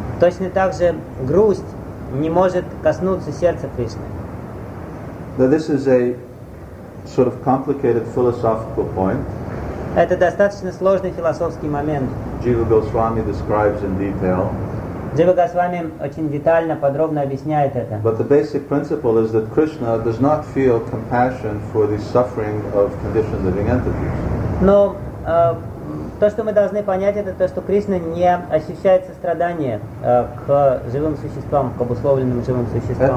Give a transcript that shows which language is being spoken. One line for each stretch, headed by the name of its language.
Russian: Точно так же грусть не может коснуться сердца Кришны.
English: Now this is a sort of complicated philosophical point.
Russian: Это достаточно сложный философский момент.
English: Jiva Goswami describes in detail.
Russian: Джива Госвами очень детально, подробно объясняет это.
English: But the basic principle is that Krishna does not feel compassion for the suffering of conditioned living entities.
Russian: Но То, что мы должны понять, это то, что Кришна не ощущает сострадание к живым существам, к обусловленным живым существам.